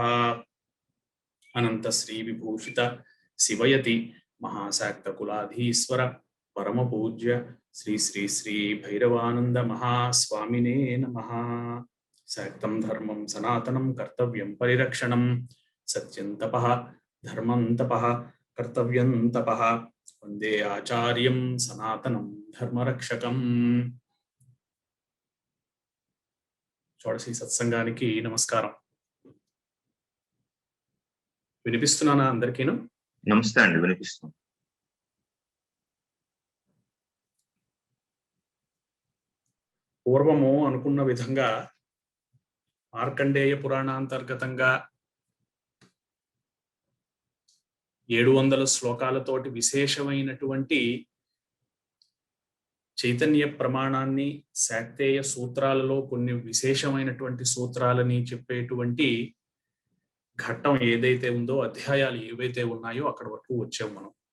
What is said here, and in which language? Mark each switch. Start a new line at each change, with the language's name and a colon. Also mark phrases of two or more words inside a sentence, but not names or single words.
Sanskrit: अनन्तश्रीविभूषित शिवयति महाशाक्तकुलाधीश्वर परमपूज्य श्री श्री श्री भैरवानंद महास्वामिने नमः। शाक्तं धर्मं सनातनं कर्तव्यं परिरक्षणं सत्यं तपः धर्मं तपः कर्तव्यं तपः वन्दे आचार्यं सनातनं धर्मरक्षकम्।
Telugu: షోడశి సత్సంగానికి నమస్కారం. వినిపిస్తున్నానా అందరికీను? నమస్తే అండి, వినిపిస్తుంది. పూర్వము అనుకున్న విధంగా మార్కండేయ పురాణాంతర్గతంగా 700 శ్లోకాలతోటి విశేషమైనటువంటి చైతన్య ప్రమాణాన్ని శాక్తేయ సూత్రాలలో కొన్ని విశేషమైనటువంటి సూత్రాలని చెప్పేటువంటి ఘట్టం ఏదైతే ఉందో, అధ్యాయాలు ఏవైతే ఉన్నాయో అక్కడ వరకు వచ్చాం మనం.